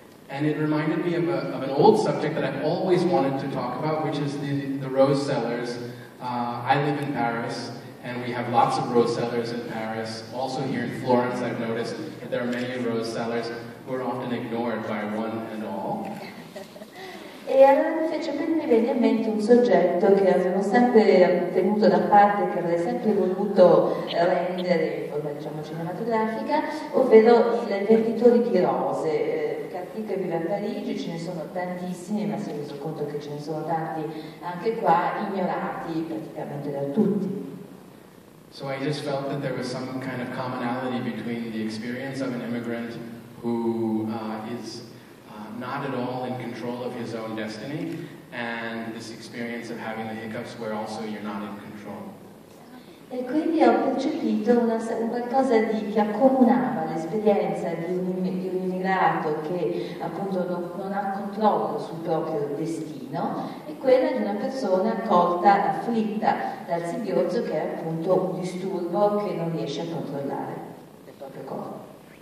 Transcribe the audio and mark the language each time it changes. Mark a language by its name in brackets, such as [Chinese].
[English] And it reminded me of an old subject that I've always wanted to talk about, which is the rose cellars. I live in Paris, and we have lots of rose cellars in Paris. Also here in Florence, I've noticed that there are many rose cellars who are often ignored by one and all. [Italian] E allora mi fece venire in mente un soggetto che avevo sempre tenuto da parte, che avrei sempre voluto rendere in forma cinematografica, ovvero i venditori di rose. Kartik vive a Parigi, ce ne sono tantissimi, ma si è reso conto che ce ne sono tanti anche qua, ignorati praticamente da tutti. [English] So I just felt that there was some kind of commonality between the experience of an immigrant who is not at all in control of his own destiny, and this experience of having the hiccups where also you're not in control. [Italian] E quindi ho percepito un qualcosa che accomunava l'esperienza di un immigrato che appunto non ha controllo sul proprio destino e quella di una persona colta, afflitta dal singhiozzo, che è appunto un disturbo che non riesce a controllare il proprio corpo.